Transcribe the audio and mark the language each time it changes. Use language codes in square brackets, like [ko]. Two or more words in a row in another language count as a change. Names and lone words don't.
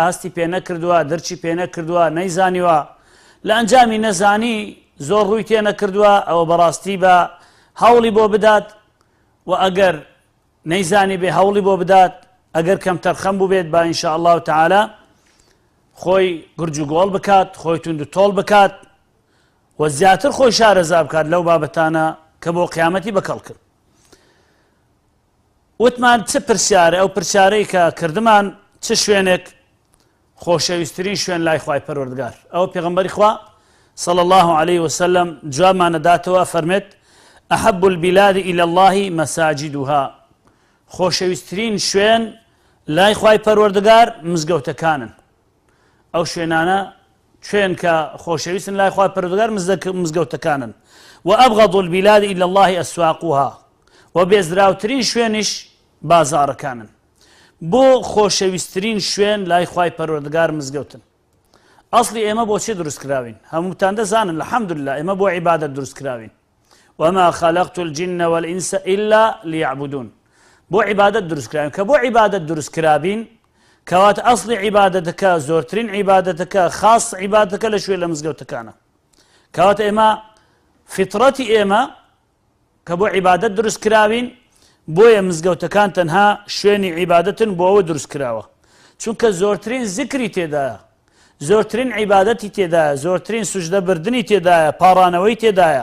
[ckb] هەستی پێ نەکردووە، دەرچی پێ نەکردووە، نەیزانیوە، لە ئەنجامی نەزانی زۆر ڕووی تێ نەکردووە، ئەوە بەڕاستی بە هەوڵی بۆ بدات و ئەگەر نەیزانی بێ هەوڵی بۆ بدات، ئەگەر کەم تەرخەم بوو بێت با [ar] ئینشاء الله تەعالا [ckb] خۆی گورج و گۆڵ بکات، خۆی توند و تۆڵ بکات و زیاتر خۆی شارەزا بکات لەو بابەتانە کە بۆ قیامەتی بەکەڵ کرد. وتمان چ پرسیارە؟ ئەو پرسیارەی کە کردمان چ شوێنێک خۆشەویستترین شوێن لای خوای پەروەردگار؟ ئەوە پێغەمبەری خوا [ar] صلی الله علیه وسلم [ckb] جوابمانەداتەوە، فەرمێت [ar] ئەحەب البلاد إلى الله مساجدها. [ckb] خۆشەویستترین شوێن لای خوای پەروەردگار مزگەوتەکانن. ئەو شوێنانە شوێن کە خۆشەویستن لای خوای پەروەردگار مزگەوتەکانن. [ar] و ئەبغەض البلاد إلى الله أسواقها. [ckb] و بێزراوترین شوێنیش بازاڕەکانن. بۆ خۆشەویستترین شوێن لای خوای پەروەردگار مزگەوتن. ئەسڵی ئێمە بۆچی دروست کراوین؟ هەمووتان دەزانن الحەمدولله ئێمە بۆ عیبادەت دروست کراوین. [ar] وما خلقت الجن والإنس إلا ليعبدون. [ckb] بۆ عیبادەت دروست کراوین. کە بۆ عیبادەت دروست کرابین کەواتە ئەسڵی عیبادەتەکە، زۆرترین عیبادەتەکە، خاص عیبادەتەکە لە شوێن لە مزگەوتەکانە. کەواتە ئێمە فیتڕەتی ئێمە کە بۆ عیبادەت دروست کراوین، بۆیە مزگەوتەکان تەنها شوێنی عیبادەتن، بۆ ئەوە دروست کراوە، چونکە زۆرترین زیکری تێدایە، زۆرترین عیبادەتی تێدایە، زۆرترین سوژدە بردنی تێدایە، پاڕانەوەی تێدایە.